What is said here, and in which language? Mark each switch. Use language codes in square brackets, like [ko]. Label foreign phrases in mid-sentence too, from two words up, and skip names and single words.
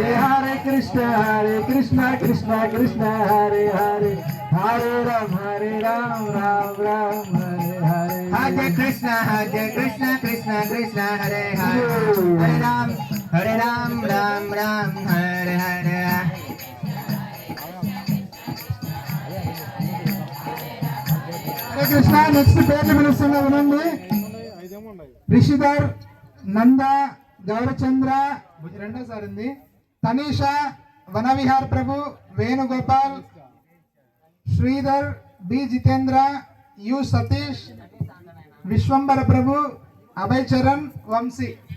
[sa] Hare Krishna, Krishna Krishna, Hare Hare, Hare Rama, Ram Ram, Hare Hare. Hare Krishna, Krishna Krishna, Hare Hare, Hare Ram, Ram Ram, Hare Hare. హరే కృష్ణ. [te] నెక్స్ట్ పేర్లు పిలుస్తున్నా వినండి. రిషిధర్, నంద, గౌరచంద్ర రెండోసారి ఉంది, తనీష, వనవిహార్ ప్రభు, వేణుగోపాల్, శ్రీధర్, బి జితేంద్ర, యు సతీష్, విశ్వంబర ప్రభు, అభయ్ చరణ్, వంశీ.